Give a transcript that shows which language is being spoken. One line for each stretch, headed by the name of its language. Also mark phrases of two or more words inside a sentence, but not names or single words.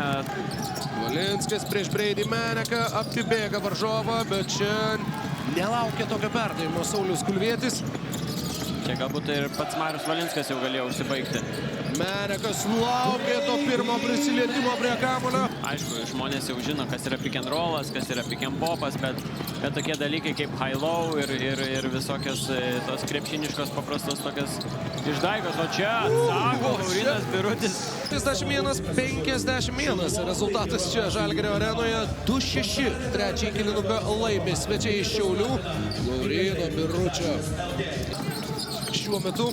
Lithuanian: Valinskas prieš Breidį Meneką apibėga varžovą, bet čia nelaukia tokio perdavimo Saulius Kulvietis. Čia galbūt ir pats Marius Valinskas jau galėjo užsibaigti. Menekas laukė to pirmo prisilietimo prie kamuolio. Aišku, žmonės jau žino, kas yra
English: pick and rollas,
Lithuanian: kas yra
English: pick and popas,
Lithuanian: bet tokie dalykai kaip high-low ir visokios tos krepšiniškos paprastos tokios išdaigos. O čia atsako Laurinas Birutis. 51-51 rezultatas čia Žalgirio arenoje. 2-6 trečiąjį kėlinuką laimi svečiai iš Šiaulių. Laurino Biručio šiuo metu.